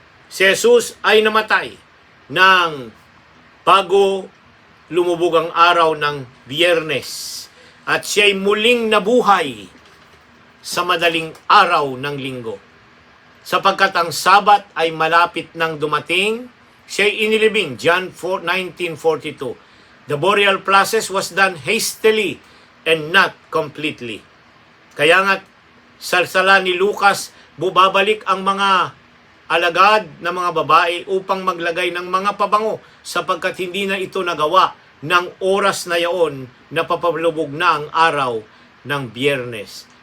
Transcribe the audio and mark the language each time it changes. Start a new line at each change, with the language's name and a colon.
Filipino: Si Jesus ay namatay ng bago lumubog ang araw ng Biyernes at siya'y muling nabuhay sa madaling araw ng linggo. Sapagkat ang Sabat ay malapit nang dumating, siya'y inilibing.
English: John 19:42. The burial process was done hastily and not completely.
Filipino: Kaya nga sa sala ni Lucas, bubabalik ang mga alagad na mga babae upang maglagay ng mga pabango sapagkat hindi na ito nagawa ng oras na yaon na papalubog na ang araw ng Biyernes.